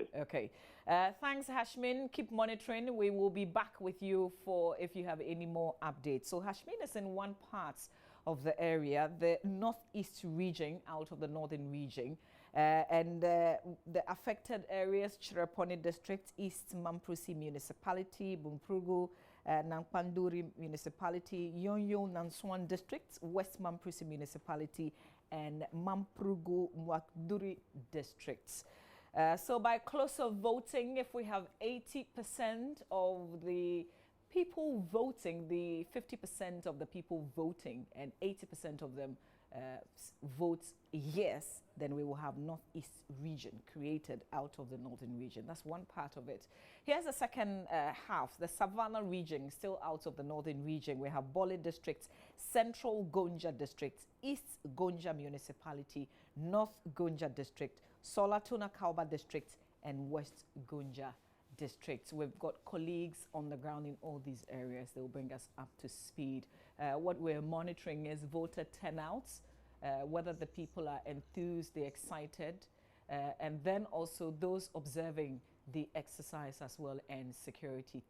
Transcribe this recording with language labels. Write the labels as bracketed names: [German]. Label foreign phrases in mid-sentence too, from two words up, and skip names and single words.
[English] Okay. Thanks, Hashmin. Keep monitoring. We will be back with you for if you have any more updates. So Hashmin is in one part of the area, the northeast region out of the northern region. And the affected areas: Chiraponi District, East Mamprusi Municipality, Bumprugu, Nampanduri Municipality, Yonyo Nanswan District, West Mamprusi Municipality, and Mamprugu Mwakduri Districts. So by closer voting, if we have 80% of the people voting, the 50% of the people voting, and 80% of them vote yes, then we will have Northeast region created out of the northern region. That's one part of it. Here's the second half, the Savannah region, still out of the northern region. We have Bole District, Central Gonja District, East Gonja Municipality, North Gonja District, Solatuna Kauba District, and West Gonja District. We've got colleagues on the ground in all these areas. They will bring us up to speed. What we're monitoring is voter turnouts, whether the people are enthused, they're excited, and then also those observing the exercise as well, and security.